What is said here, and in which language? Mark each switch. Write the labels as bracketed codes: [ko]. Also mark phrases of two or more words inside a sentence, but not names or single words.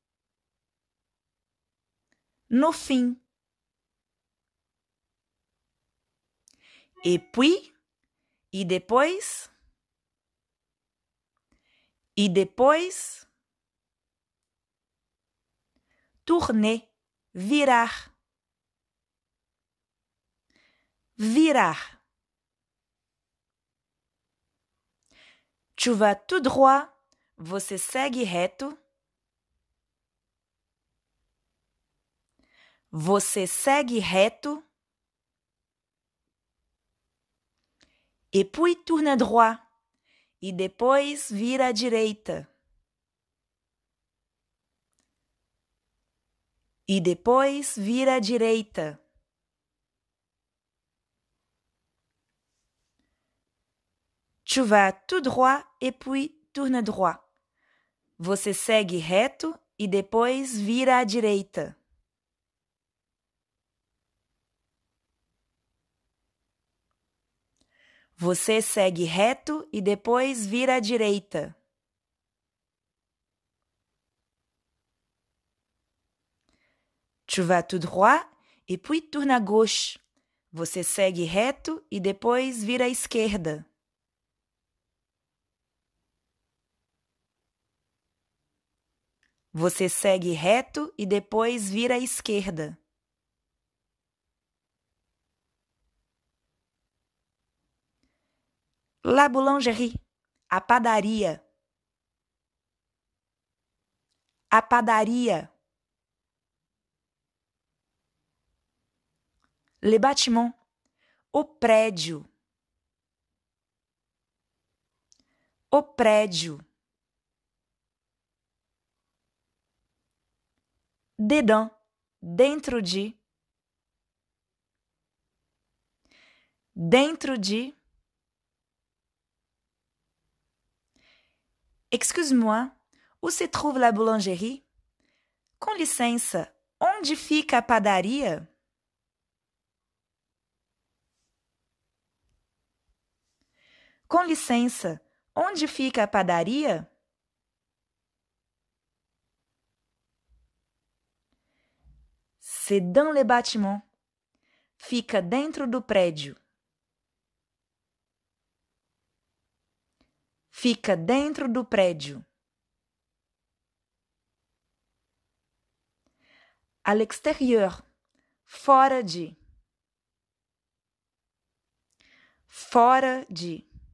[pt] No fim. [fr] Et puis, [pt] e depois. E depois. [fr] Tourner, virar. [pt] Virar. [fr] Tu vas tout droit, [pt] você segue reto. Você segue reto. [fr] Et puis tourne droit. [pt] E depois vira à direita. E depois vira à direita. [fr] Tu vas tout droit et puis tourne droit. [pt] Você segue reto e depois vira à direita. Você segue reto e depois vira à direita. [fr] Tu vas tout droit et puis tourne à gauche. [pt] Você segue reto e depois vira à esquerda. Você segue reto e depois vira à esquerda. [fr] La boulangerie, [pt] a padaria. A padaria. [fr] Le bâtiment, [pt] o prédio. O prédio. Dedans, dentro de. Dentro de. [fr] Excuse-moi, où se trouve la boulangerie? [pt] Com licença, onde fica a padaria? Com licença, onde fica a padaria? [fr] C'est dans le bâtiment. [pt] Fica dentro do prédio. Fica dentro do prédio. [fr] À l'extérieur. [pt] Fora de. Fora de.